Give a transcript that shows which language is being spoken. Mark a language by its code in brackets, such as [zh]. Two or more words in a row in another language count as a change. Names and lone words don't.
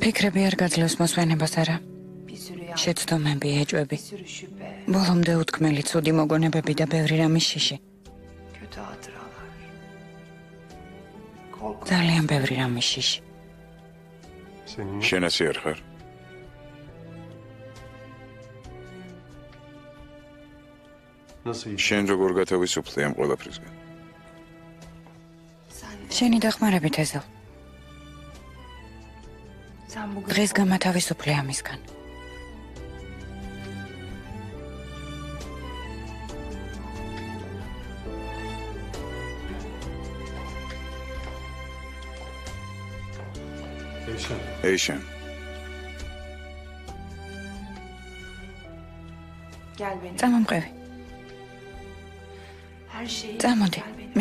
[ka] ფიქრები არ გაძლევს მოსვენებას არა. [tr] Bir sürü ya. [ka] შეცდომები, ეჭვები. [tr] Bir sürü şüphe. [ka] ბოლომდე უთქმელი ცუდი მოგონებები და ბევრი რამის შიში. [tr] Kötü hatıralar. Korku. [ka] ძალიან ბევრი რამის შიში. შენ ასე არ ხარ? შენ როგორ გათავისუფლე ამ ყველაფრისგან? [tr] Sen de. [ka] შენი დახმარებით ეზელ. [tr] Sen bugün. [ka] დღეს გამათავისუფლე ამისგან. ეიშან, [tr] Gel benim. [ka] წამომყევი. [tr] Her şeyi. [ka] წამოდი. [tr] Gel benim.